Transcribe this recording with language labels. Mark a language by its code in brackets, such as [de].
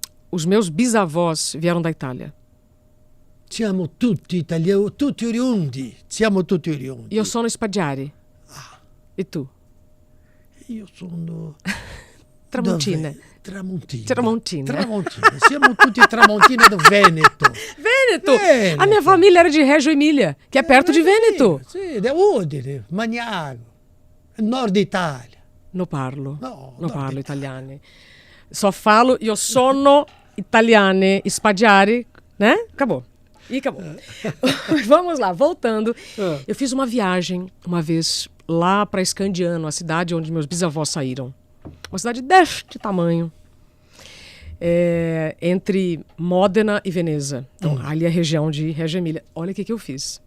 [pt] Os meus bisavós vieram da Itália. [it] Siamo tutti italiani, tutti oriundi. Siamo tutti oriundi. Io sono Spaggiari. E tu? Io sono... Tramontina. Tramontina. Siamo tutti tramontina do Veneto. Veneto? [pt] A minha família era de Reggio Emília, que é perto de Veneto. [it] Sì, da Udine, Magnago, Nord Itália. Non parlo. No, non parlo italiano. [pt] Só falo, [it] io sono italiane, [pt] Spaggiari, né? Acabou. E acabou. Vamos lá, voltando. Eu fiz uma viagem uma vez lá para Scandiano, a cidade onde meus bisavós saíram. Uma cidade deste tamanho. Entre Módena e Veneza. Então, ali é a região de Reggio Emília. Olha o que eu fiz.